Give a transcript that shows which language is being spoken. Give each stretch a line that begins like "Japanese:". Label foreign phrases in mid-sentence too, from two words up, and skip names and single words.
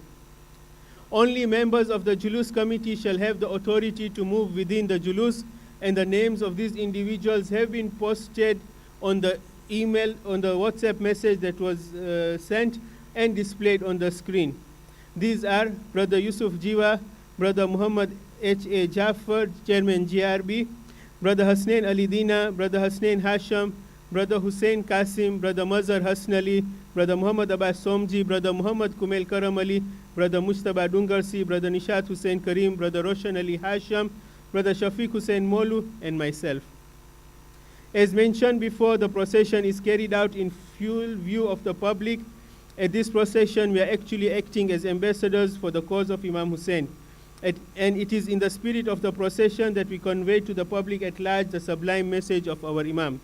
English: Only members of the Julus committee shall have the authority to move within the Julus, and the names of these individuals have been posted on the email, on the WhatsApp message that was sent and displayed on the screen. These are Brother Yusuf Jiwa, Brother Muhammad H.A. Jafar, Chairman GRB, Brother Hasnain Ali Dina, Brother Hasnain Hasham, Brother Hussein Qasim, Brother Mazhar Hasnali, Brother Muhammad Abbas Somji, Brother Muhammad Kumail Karam Ali, Brother Mujtaba Dungarsi, Brother Nishat Hussain Karim, Brother Roshan Ali Hasham, Brother Shafiq Hussain Molu, and myself. As mentioned before, the procession is carried out in full view of the public. At this procession, we are actually acting as ambassadors for the cause of Imam Hussain. And it is in the spirit of the procession that we convey to the public at large the sublime message of our Imam.